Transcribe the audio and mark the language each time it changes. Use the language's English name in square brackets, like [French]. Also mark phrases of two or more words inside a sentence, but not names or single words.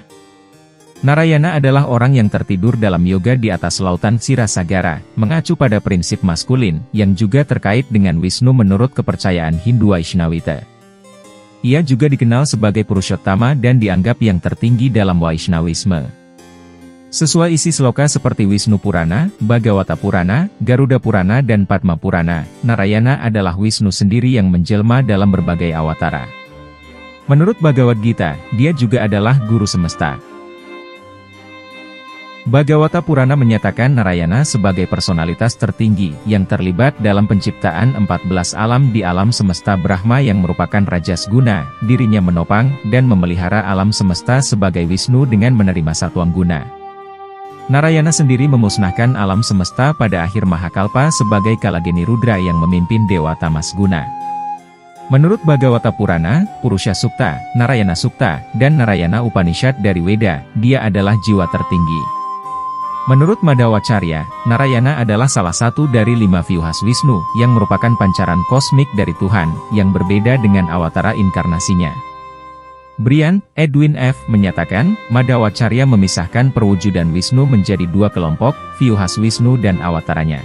[Indonesian] Narayana adalah orang yang tertidur dalam yoga di atas lautan Sirasagara, mengacu pada prinsip maskulin, yang juga terkait dengan Wisnu menurut kepercayaan Hindu Vaishnavita. Ia juga dikenal sebagai Purushottama dan dianggap yang tertinggi dalam Vaishnawisme. Sesuai isi sloka seperti Wisnu Purana, Bhagavata Purana, Garuda Purana dan Padma Purana, Narayana adalah Wisnu sendiri yang menjelma dalam berbagai awatara. Menurut Bhagavad Gita, dia juga adalah guru semesta. Bhagavata Purana menyatakan Narayana sebagai personalitas tertinggi yang terlibat dalam penciptaan 14 alam di alam semesta Brahma yang merupakan rajas guna, dirinya menopang dan memelihara alam semesta sebagai Wisnu dengan menerima Satwangguna. Narayana sendiri memusnahkan alam semesta pada akhir Mahakalpa sebagai Kalageni Rudra yang memimpin Dewa Tamasguna. Menurut Bhagavata Purana, Purusha Sukta, Narayana Sukta, dan Narayana Upanishad dari Weda, dia adalah jiwa tertinggi. Menurut Madhvacarya, Narayana adalah salah satu dari 5 Vyuhas Wisnu, yang merupakan pancaran kosmik dari Tuhan, yang berbeda dengan awatara inkarnasinya. Brian, Edwin F. menyatakan, Madhvacarya memisahkan perwujudan Wisnu menjadi 2 kelompok, Vyuhas Wisnu dan awataranya.